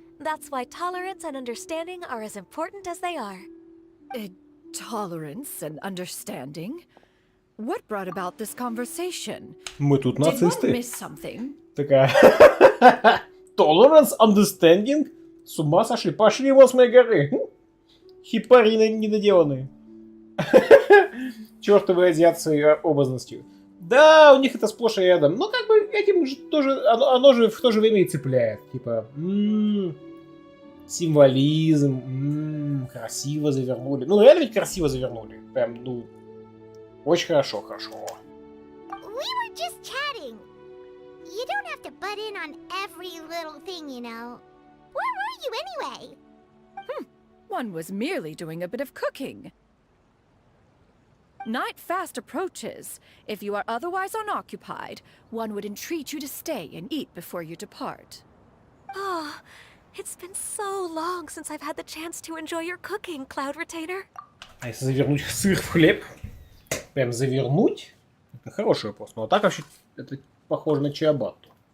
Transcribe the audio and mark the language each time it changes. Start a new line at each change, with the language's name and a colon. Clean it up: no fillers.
English: That's why tolerance and understanding are as important as they are. Tolerance and understanding? What brought about this conversation?
Russian: Мы тут
English: Did one
Russian: нацисты.
English: miss something?
Russian: Такая...
English: Tolerance, understanding?
Russian: С ума сошли. Пошли его с моей горы. Хипарины недоделанные. Чёртовы азиатцы образностью. Да, у них это сплошь и рядом. Но как бы этим же тоже... Оно же в то же время и цепляет. Типа... Символизм. Красиво завернули. Ну, реально ведь красиво завернули. Прям, ну... Очень хорошо, хорошо.
English: We were just chatting. You don't have to butt in on every little thing, you know. Where were you anyway? One was merely doing a bit of cooking. Night fast approaches. If you are otherwise unoccupied, one would entreat you to stay and eat before you depart. Oh, it's been so long since I've had the chance to enjoy your cooking, Cloud Retainer.
Russian: А если завернуть сыр в хлеб? Прям завернуть? Это хороший вопрос. Но так вообще это похоже на чиабатту.